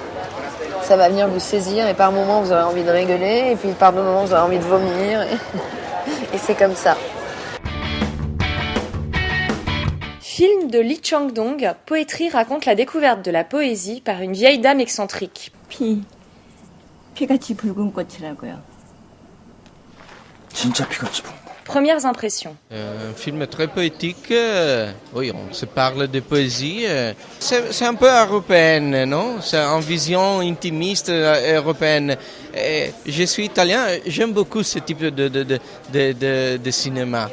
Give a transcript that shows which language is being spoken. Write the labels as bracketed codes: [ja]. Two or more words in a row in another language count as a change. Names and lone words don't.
[fr] Ça va venir vous saisir et par moments vous aurez envie de rigoler et puis par d'autres moments vous aurez envie de vomir et c'est comme ça. Film de Lee Chang-dong, Poétrie raconte la découverte de la poésie par une vieille dame excentrique. [ko] 피같이 붉은 꽃이라고요. 진짜 피같이 붉은. [fr] Premières impressions. Un film très poétique, oui, on se parle de poésie. C'est un peu européenne, non? C'est une vision intimiste européenne. Je suis italien, j'aime beaucoup ce type de cinéma.